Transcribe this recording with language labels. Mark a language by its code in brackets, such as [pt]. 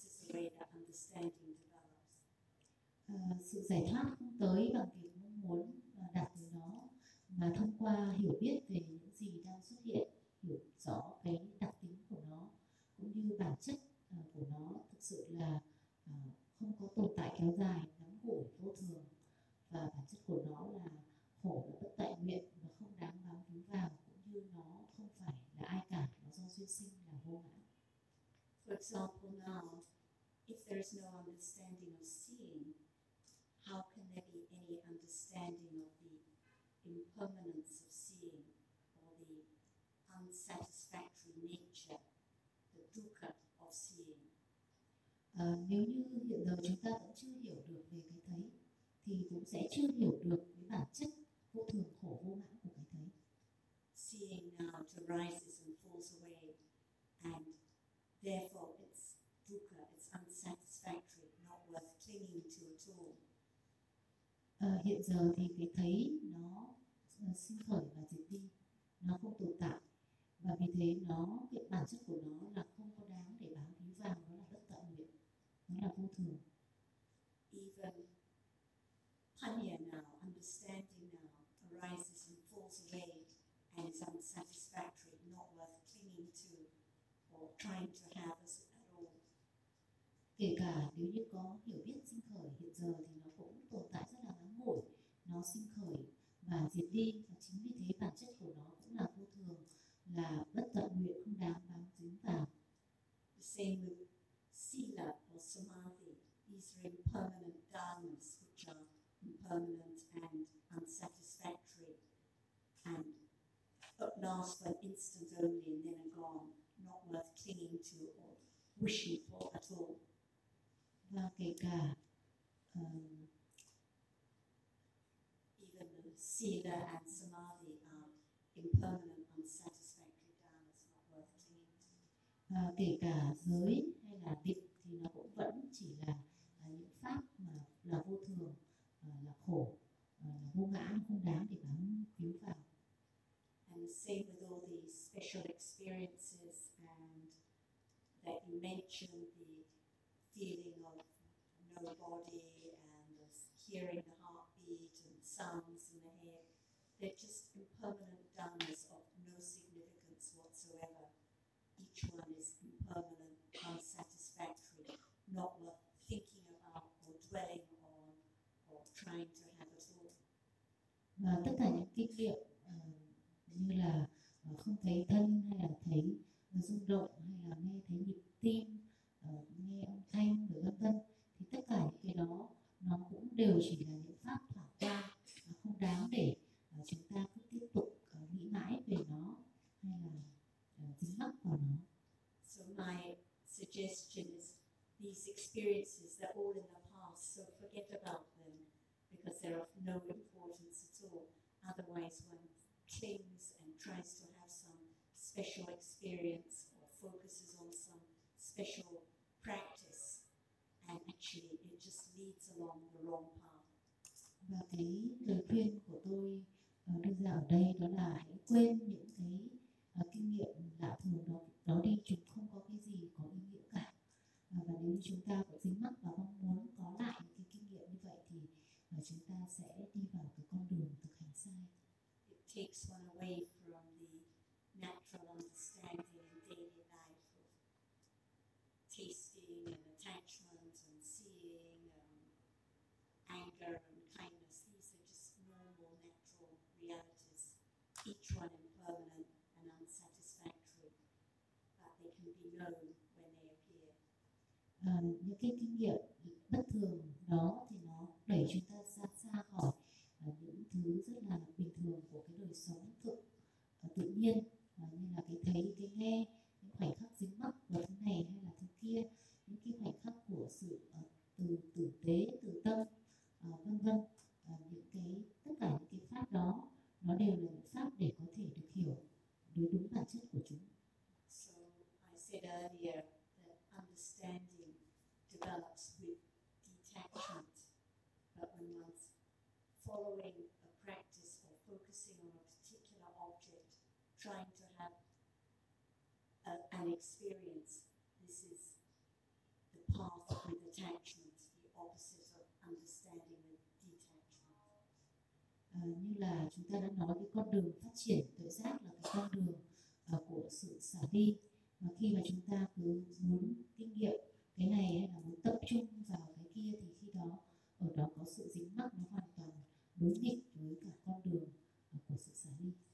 [en] greater understanding develops. [vi] Sự giải thoát không tới bằng việc mong muốn và đạt được nó, mà thông qua hiểu biết về những gì đang xuất hiện, hiểu rõ cái đặc tính của nó, cũng như bản chất của nó thực sự là không có tồn tại kéo dài, nắm ngủi vô thường, và bản chất của nó là khổ và bất tại nguyện và không đáng bám víu vào, cũng như nó không phải là ai cả, nó do duyên sinh là vô ngã. [en] For example, now, if there is no understanding of seeing, how can there be any understanding of the impermanence of seeing or the unsatisfactory nature, the dukkha of seeing? [vi] Nếu như hiện giờ chúng ta vẫn chưa hiểu được về cái thấy, thì cũng sẽ chưa hiểu được cái bản chất vô thường, khổ vô ngã của cái thấy. [en] Seeing now arises and falls away, and therefore it's dukkha, it's unsatisfactory, not worth clinging to at all. [vi] Hiện giờ thì cái thấy nó sinh khởi và diệt đi, nó không tồn tại, và vì thế nó, cái bản chất của nó là không có đáng để bám víu vào, nó là bất tận nguyện, nó là vô thường. [en] Even panya now, understanding now, arises and falls away and is unsatisfactory, not worth clinging to or trying to have us at all. [vi] Kể cả nếu như có hiểu biết sinh khởi, hiện giờ thì nó cũng tồn tại rất là ngắn ngủi, nó sinh khởi và diệt đi, và chính vì thế bản chất của nó cũng là vô thường, là bất tận nguyện, không đáng bám víu vào. [en] The same with sila or samadhi, these are impermanent dharmas which are impermanent and unsatisfactory, and at last for an instant only and then are gone, not worth clinging to or wishing for at all. [vi] Và kể cả [en] even the sila and samadhi are impermanent, unsatisfactory dharmas, not worth clinging to. [vi] Kể cả giới hay là định thì nó cũng vẫn chỉ là những pháp mà là vô thường, là khổ, là vô ngã, không đáng để bám víu vào. [en] And the same with all the special experiences and that you mentioned, the feeling of no body and the hearing the heartbeat and sounds in the head, they're just impermanent dharmas of no significance whatsoever. Each one is impermanent, unsatisfactory, not worth thinking about or dwelling on or trying to have at all. [vi] Và tất cả những kinh nghiệm như là không thấy thân, hay là thấy rung động, hay là nghe thấy nhịp tim, nghe âm thanh và vân vân, thì tất cả những cái đó nó cũng đều chỉ là những pháp thoảng qua, không đáng để chúng ta cứ tiếp tục nghĩ mãi về nó hay là dính mắc vào nó. [en] So my suggestion is these experiences, they're all in the past, so forget about them because they're of no importance at all. Otherwise one clings and tries to have some special experience or focuses on some special practice, and actually it just leads along the wrong path. [vi] Và cái lời khuyên của tôi đưa ra ở đây đó là hãy quên những cái kinh nghiệm lạ thường đó đi, chúng không có cái gì có ý nghĩa cả. Và nếu chúng ta có dính mắc và mong muốn có lại những cái kinh nghiệm như vậy, thì chúng ta sẽ đi vào cái con đường thực hành sai. [en] It takes one away from the natural understanding in daily life of tasting and attachment and seeing, anger and kindness. These are just normal, natural realities, each one impermanent and unsatisfactory, but they can be known when they appear. [vi] Những cái kinh nghiệm bất thường đó thì nó đẩy chúng ta ra xa khỏi những thứ rất là bình thường của cái đời sống tự nhiên, như là cái thấy, cái nghe, những khoảnh khắc dính mắc vào thứ này hay là thứ kia, những cái khoảnh khắc của sự từ tử tế, từ tâm, vân vân. Những cái, tất cả những cái pháp đó, nó đều là những pháp để có thể được hiểu đối đúng bản chất của chúng. [en] So I said earlier that understanding develops with detachment, but when one's following a practice or focusing on a particular object, trying to have an experience, this is the path understanding and detachment. [vi] Như là chúng ta đã nói, cái con đường phát triển tự giác là cái con đường của sự xả đi. Và khi mà chúng ta cứ muốn kinh nghiệm cái này hay là muốn tập trung vào cái kia thì khi đó ở đó có sự dính mắc, nó hoàn toàn đối nghịch với cả con đường của sự xả đi.